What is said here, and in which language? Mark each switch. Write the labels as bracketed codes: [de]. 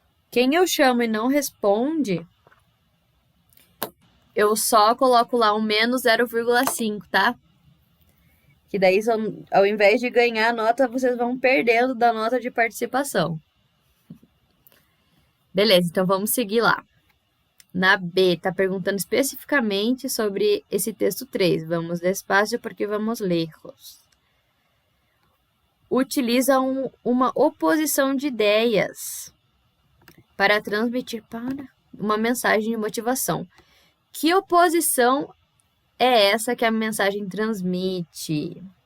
[pt] Quem eu chamo e não responde, eu só coloco lá um menos 0,5, tá? Que daí, ao invés de ganhar a nota, vocês vão perdendo da nota de participação. Beleza, então vamos seguir lá. Na B, tá perguntando especificamente sobre esse texto 3. [es] Vamos despacio porque vamos lejos. [pt] Utiliza uma oposição de ideias para transmitir para uma mensagem de motivação. Que oposição é essa que a mensagem transmite?